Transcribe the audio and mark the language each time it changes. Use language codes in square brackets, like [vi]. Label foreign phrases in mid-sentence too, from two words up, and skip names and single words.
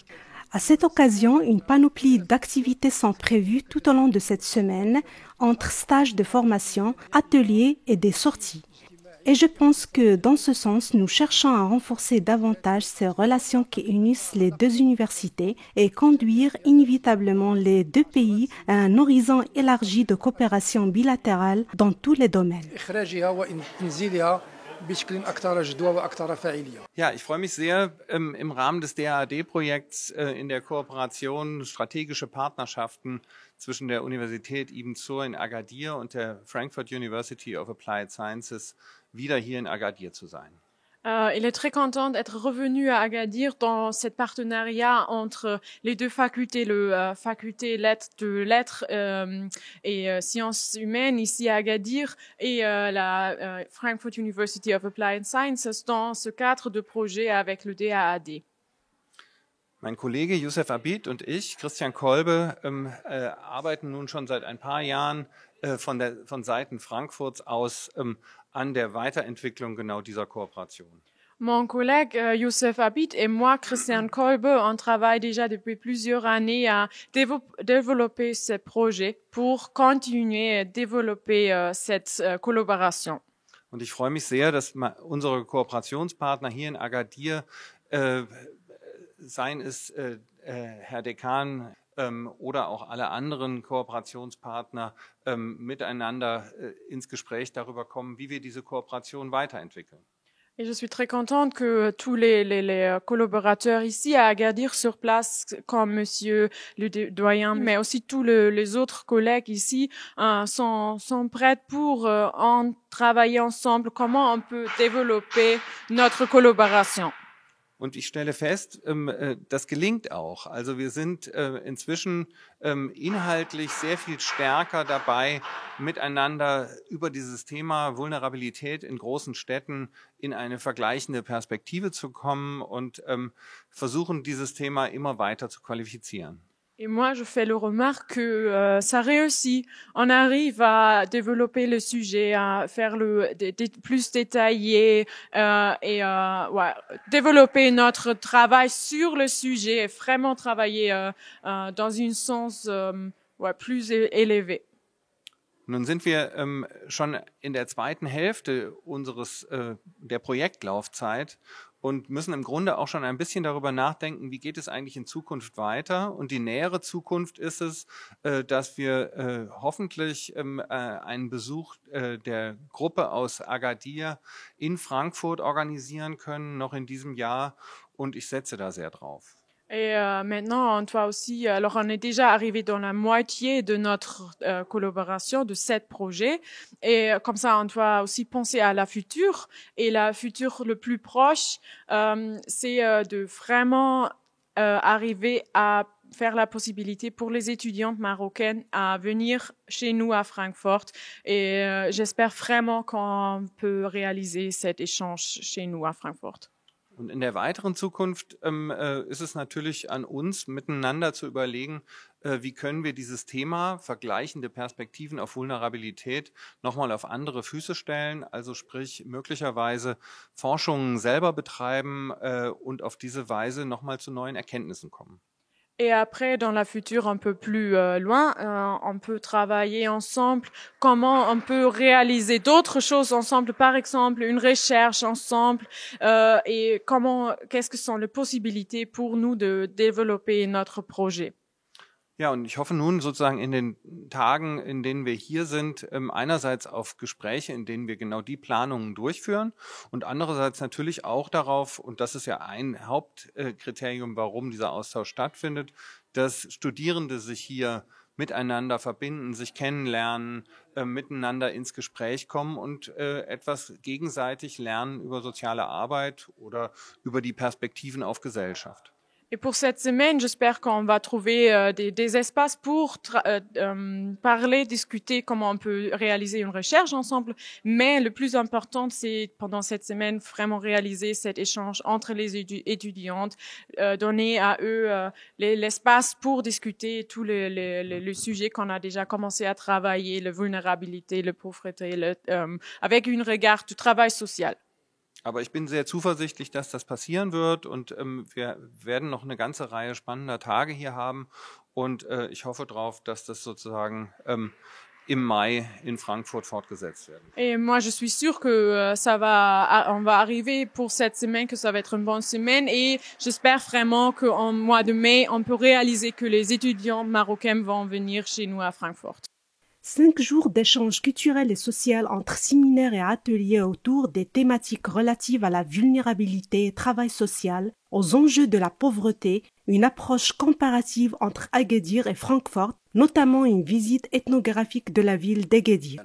[fr] À cette occasion, une panoplie d'activités sont prévues tout au long de cette semaine, entre stages de formation, ateliers et des sorties. Et je pense que dans ce sens, nous cherchons à renforcer davantage ces relations qui unissent les deux universités et conduire inévitablement les deux pays à un horizon élargi de coopération bilatérale dans tous les domaines. [de] Ja, ich freue mich sehr, im Rahmen des DAAD-Projekts in der Kooperation strategische Partnerschaften zwischen der Universität Ibn Zur in Agadir und der Frankfurt University of Applied Sciences wieder hier in Agadir zu sein. [fr] Il est très content d'être revenu à Agadir dans cet partenariat entre les deux facultés, le faculté de lettres et sciences humaines ici à Agadir et la Frankfurt University of Applied Sciences dans ce cadre de projet avec le DAAD. [de] Mein Kollege Youssef Abid und ich, Christian Kolbe, arbeiten nun schon seit ein paar Jahren von Seiten Frankfurts aus an der Weiterentwicklung genau dieser Kooperation. [fr] Mon collègue Youssef Abid et moi, Christian Kolbe, on travaille déjà depuis plusieurs années à développer ce projet pour continuer à développer cette collaboration. [de] Und ich freue mich sehr, dass unsere Kooperationspartner hier in Agadir, seien es Herr Dekan oder auch alle anderen Kooperationspartner miteinander ins Gespräch darüber kommen, wie wir diese Kooperation weiterentwickeln. [fr] Et je suis très contente que tous les collaborateurs ici à Agadir sur place, comme Monsieur le doyen, mais aussi tous les autres collègues ici, sont prêts pour en travailler ensemble, comment on peut développer notre collaboration. [de] Und ich stelle fest, das gelingt auch. Also wir sind inzwischen inhaltlich sehr viel stärker dabei, miteinander über dieses Thema Vulnerabilität in großen Städten in eine vergleichende Perspektive zu kommen und versuchen, dieses Thema immer weiter zu qualifizieren. [fr] Et moi, je fais le remarque que ça réussit. On arrive à développer le sujet, à faire plus détaillé développer notre travail sur le sujet et vraiment travailler dans un sens plus élevé. [de] Nun sind wir schon in der zweiten Hälfte der Projektlaufzeit und müssen im Grunde auch schon ein bisschen darüber nachdenken, wie geht es eigentlich in Zukunft weiter. Und die nähere Zukunft ist es, dass wir hoffentlich einen Besuch der Gruppe aus Agadir in Frankfurt organisieren können, noch in diesem Jahr. Und ich setze da sehr drauf. [fr] Et maintenant, on doit aussi, alors on est déjà arrivé dans la moitié de notre collaboration de 7 projets, et comme ça, on doit aussi penser à la future. Et la future le plus proche, c'est de vraiment arriver à faire la possibilité pour les étudiantes marocaines à venir chez nous à Francfort. Et j'espère vraiment qu'on peut réaliser cet échange chez nous à Francfort. [de] Und in der weiteren Zukunft ist es natürlich an uns, miteinander zu überlegen, wie können wir dieses Thema vergleichende Perspektiven auf Vulnerabilität nochmal auf andere Füße stellen, also sprich möglicherweise Forschungen selber betreiben und auf diese Weise nochmal zu neuen Erkenntnissen kommen. [fr] Et après, dans la future un peu plus loin, on peut travailler ensemble, comment on peut réaliser d'autres choses ensemble, par exemple une recherche ensemble, et qu'est-ce que sont les possibilités pour nous de développer notre projet. [de] Ja, und ich hoffe nun sozusagen in den Tagen, in denen wir hier sind, einerseits auf Gespräche, in denen wir genau die Planungen durchführen und andererseits natürlich auch darauf, und das ist ja ein Hauptkriterium, warum dieser Austausch stattfindet, dass Studierende sich hier miteinander verbinden, sich kennenlernen, miteinander ins Gespräch kommen und etwas gegenseitig lernen über soziale Arbeit oder über die Perspektiven auf Gesellschaft. [fr] Et pour cette semaine, j'espère qu'on va trouver des espaces pour parler, discuter comment on peut réaliser une recherche ensemble. Mais le plus important, c'est pendant cette semaine vraiment réaliser cet échange entre les étudiantes, donner à eux l'espace pour discuter tous les sujets qu'on a déjà commencé à travailler, la vulnérabilité, la pauvreté, avec un regard du travail social. [de] Aber ich bin sehr zuversichtlich, dass das passieren wird und wir werden noch eine ganze Reihe spannender Tage hier haben und ich hoffe darauf, dass das sozusagen im Mai in Frankfurt fortgesetzt werden. [fr] Et moi, je suis sûre que on va arriver pour cette semaine, que ça va être une bonne semaine et j'espère vraiment qu'en mois de mai, on peut réaliser que les étudiants marocains vont venir chez nous à Francfort. 5 jours d'échanges culturels et sociaux entre séminaires et ateliers autour des thématiques relatives à la vulnérabilité et travail social, aux enjeux de la pauvreté, une approche comparative entre Agadir et Francfort, notamment une visite ethnographique de la ville d'Agadir.